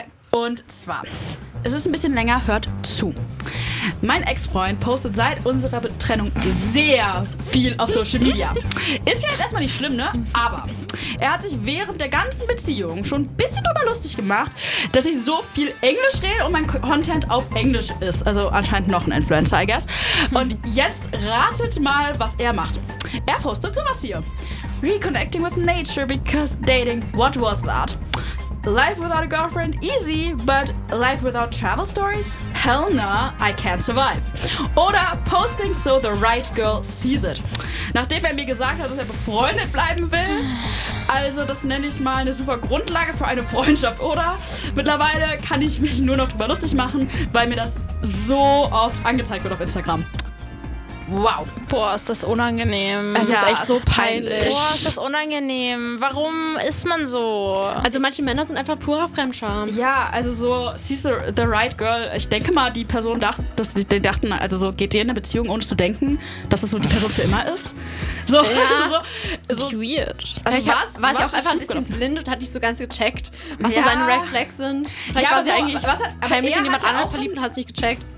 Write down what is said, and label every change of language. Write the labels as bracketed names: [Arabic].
[German] Und zwar, es ist ein bisschen länger, hört zu. Mein Ex-Freund postet seit unserer Trennung sehr viel auf Social Media. Ist ja jetzt erstmal nicht schlimm, ne? Aber er hat sich während der ganzen Beziehung schon ein bisschen drüber lustig gemacht, dass ich so viel Englisch rede und mein Content auf Englisch ist. Also anscheinend noch ein Influencer, [English] I guess. [German] Und jetzt ratet mal, was er macht. Er postet sowas hier. [English] Reconnecting with nature because dating, what was that? Life without a girlfriend, easy, but life without travel stories? Hell nah, I can't survive. [German] Oder [English] posting so the right girl sees it. [German] Nachdem er mir gesagt hat, dass er befreundet bleiben will, also das nenne ich mal eine super Grundlage für eine Freundschaft, oder? Mittlerweile kann ich mich nur noch drüber lustig machen, weil mir das so oft angezeigt wird auf Instagram. Wow. Boah, ist das unangenehm. Es ist echt es so ist peinlich. Boah, ist das unangenehm. Warum ist man so? Also manche Männer sind einfach purer Fremdscham. Ja, also so, [English] she's the right girl. [German] Ich denke mal, die Person dachte, dass die dachten, also so, geht ihr in eine Beziehung, ohne zu denken, dass das so die Person für immer ist? So, ja. [English] so weird. [German] Also ich war sie auch einfach ein bisschen blind und hat nicht so ganz gecheckt, was da seine Red Flags sind. Vielleicht war sie so, eigentlich heimlich in jemand anderen verliebt und hat es nicht gecheckt.